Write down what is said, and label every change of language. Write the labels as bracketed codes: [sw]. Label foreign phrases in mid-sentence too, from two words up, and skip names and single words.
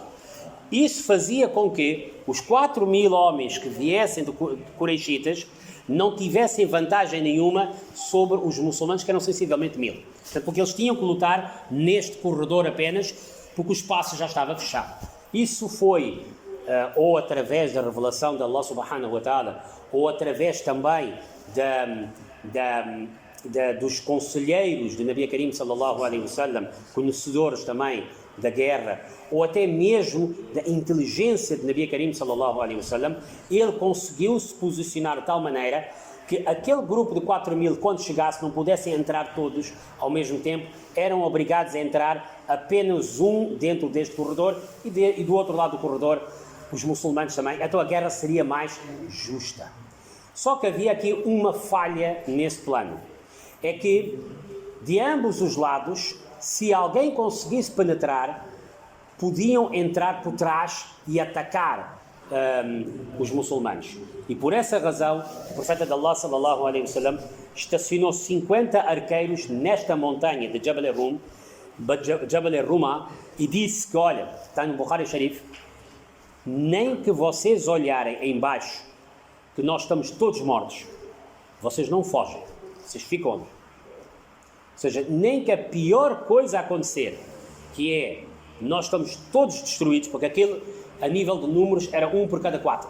[pt] Isso fazia com que os 4.000 homens que viessem de Quraishitas não tivessem vantagem nenhuma sobre os muçulmanos, que eram sensivelmente 1.000. Portanto, porque eles tinham que lutar neste corredor apenas, porque o espaço já estava fechado. Isso foi ou através da revelação de [ar] الله سبحانه وتعالى, [pt] ou através também dos conselheiros de Nabi Karim [ar] صلى الله عليه وسلم, [pt] conhecedores também da guerra, ou até mesmo da inteligência de Nabi Karim [ar] صلى الله عليه وسلم, [pt] ele conseguiu se posicionar de tal maneira que aquele grupo de 4.000, quando chegasse, não pudessem entrar todos ao mesmo tempo, eram obrigados a entrar apenas um dentro deste corredor e do outro lado do corredor os muçulmanos também. Então a guerra seria mais justa. Só que havia aqui uma falha nesse plano. É que de ambos os lados, se alguém conseguisse penetrar, podiam entrar por trás e atacar os muçulmanos. E por essa razão, o profeta de Allah [ar] صلى الله عليه وسلم [pt] estacionou 50 arqueiros nesta montanha de Jabal al-Ruma e disse que, olha, está no Bukhari Sharif, nem que vocês olharem em baixo que nós estamos todos mortos, vocês não fogem, vocês ficam ali. Ou seja, nem que a pior coisa acontecer, que é, nós estamos todos destruídos, porque aquilo, a nível de números, era 1 por cada 4.